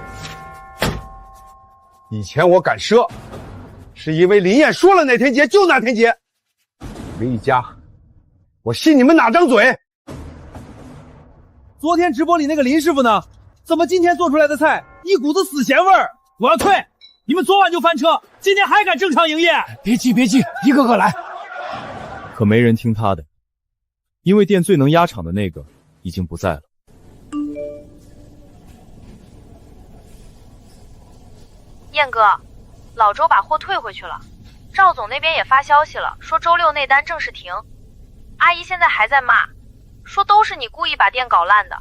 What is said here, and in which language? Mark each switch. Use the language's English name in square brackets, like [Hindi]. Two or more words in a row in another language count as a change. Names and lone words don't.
[Chinese] 以前我敢賒，是因为林燕說了哪天結就哪天結。你們一家，我信你們哪張嘴？昨天直播裡那個林師傅呢？怎麼今天做出來的菜一股子死鹹味兒？我要退！你們昨晚就翻車，今天還敢正常營業？別急別急，一個個來。可沒人聽他的，因為店最能壓場的那個已經不在了。燕哥，老周把貨退回去了，趙總那邊也發消息了，說周6那單正式停。阿姨現在還在罵，說都是你故意把店搞爛的。